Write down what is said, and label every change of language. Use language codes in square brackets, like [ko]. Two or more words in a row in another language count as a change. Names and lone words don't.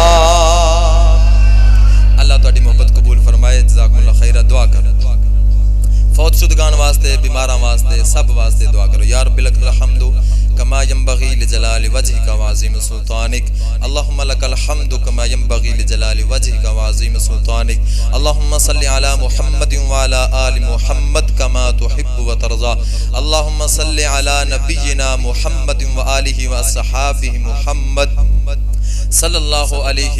[pa] اللہ تہاڈی محبت قبول فرمائے. [ar] جزاکم اللہ خیر. [pa] دعا کرو فوت شدگان واسطے بیماراں واسطے سب واسطے دعا کرو. [ar] یا رب لک الحمد كما ينبغي لجلال وجهك وعظيم سلطانك اللهم لك الحمد كما ينبغي لجلال وجهك وعظيم سلطانك اللهم صل على محمد وعلى آل محمد كما تحب وترضى اللهم صل على نبينا محمد وآله وأصحابه محمد صلى الله عليه